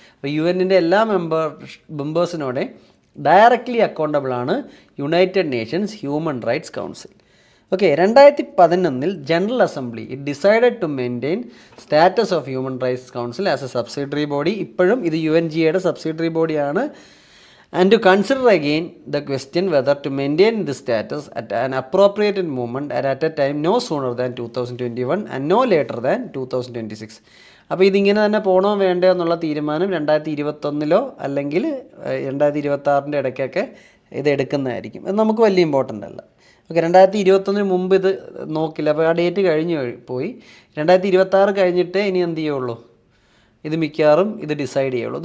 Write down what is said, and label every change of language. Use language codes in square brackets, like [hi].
[ml] അപ്പോൾ UN-ൻ്റെ എല്ലാ മെമ്പേഴ്സിനോടെ directly accountable ആണ് United Nations human rights council. [en] Okay, 2011 general assembly it decided to maintain status of human rights council as a subsidiary body. [ml] ഇപ്പോഴും ഇത് UNGAയുടെ subsidiary ബോഡിയാണ്. [en] And to consider again the question whether to maintain this status at an appropriate moment and at a time no sooner than 2021 and no later than 2026. [ml] അപ്പോൾ ഇതിങ്ങനെ തന്നെ പോകണോ വേണ്ടോ എന്നുള്ള തീരുമാനം 2021 അല്ലെങ്കിൽ 2026 ഇടയ്ക്കൊക്കെ ഇത് എടുക്കുന്നതായിരിക്കും. ഇത് നമുക്ക് വലിയ ഇമ്പോർട്ടൻ്റ് അല്ല. ഓക്കെ, 2021 മുമ്പ് ഇത് നോക്കില്ല, അപ്പോൾ ആ ഡേറ്റ് കഴിഞ്ഞ് പോയി. 2026 കഴിഞ്ഞിട്ടേ ഇനി എന്ത് ചെയ്യുള്ളൂ, ഇത് മിക്കവാറും ഇത് ഡിസൈഡ് ചെയ്യുള്ളൂ.